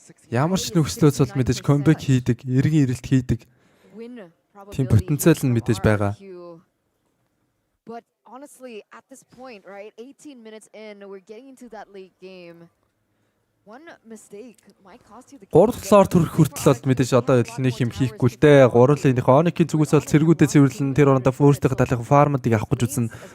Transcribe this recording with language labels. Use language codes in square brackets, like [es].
[mn] Ямар ч нөхцлөөс бол мэдээж comeback хийдэг, эргэн ирэлт хийдэг. Тийм потенциал нь мэдээж байгаа. [en] But honestly, at this point, right, 18 minutes in, we're getting into that late game. One mistake might cost you the game. [mn] 3 талаар төрөх хүртэл бол мэдээж одоо нэг юм хийхгүй л дээ. 3-ын Onic-ийн зүгээс бол цэргүүдээ цэвэрлэн тэр орондоо өөрсдийнхөө талынхаа фармуудыг авах гэж үзнэ.